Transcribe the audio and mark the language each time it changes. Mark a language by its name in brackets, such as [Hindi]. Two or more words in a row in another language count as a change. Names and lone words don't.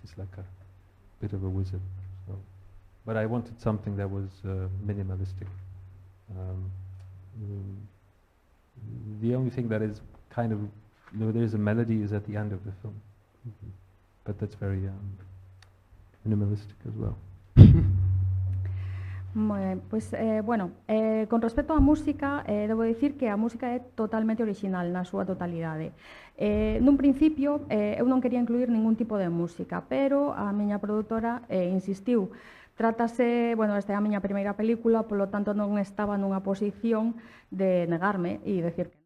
[English] He's like a bit of a wizard. So, but I wanted something that was minimalistic. The only thing that is kind of, there is a melody is at the end of the film, but that's very minimalistic as well. [Galician] Moi ben, pois, bueno, con respecto á música, debo dicir que a música é totalmente original na súa totalidade. Nun principio, eu non quería incluir ningún tipo de música, pero a miña produtora insistiu. Trátase, bueno, esta é a miña primeira película, polo tanto non estaba nunha posición de negarme e decir que non.